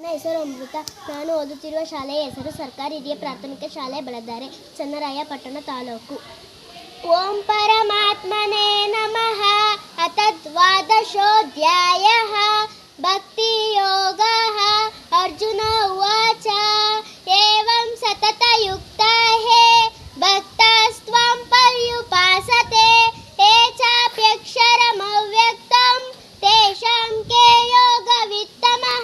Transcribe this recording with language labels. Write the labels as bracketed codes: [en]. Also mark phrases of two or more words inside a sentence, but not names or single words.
[kn] ಹೆಸರು ಅಮೃತ. ನಾನು ಓದುತ್ತಿರುವ ಶಾಲೆಯ ಹೆಸರು ಸರ್ಕಾರಿ ಹಿರಿಯ ಪ್ರಾಥಮಿಕ ಶಾಲೆ ಬೆಳದರೆ, ಚನ್ನರಾಯಪಟ್ಟಣ ತಾಲೂಕು. [sa] ಓಂ ಪರಮಾತ್ಮನೇ ನಮಃ. ಅಥ ದ್ವಾದಶೋಧ್ಯಾಯಃ ಭಕ್ತಿಯೋಗಃ. ಅರ್ಜುನ ಉವಾಚ ಏವಂ ಸತತಯುಕ್ತಾ ಹೇ ಭಕ್ತಾಸ್ತ್ವಂ ಪರ್ಯುಪಾಸತೆ ಯೇ ಚಾಪ್ಯಕ್ಷರಮವ್ಯಕ್ತಂ ತೇಷಾಂ ಕೇ ಯೋಗವಿತ್ತಮಃ.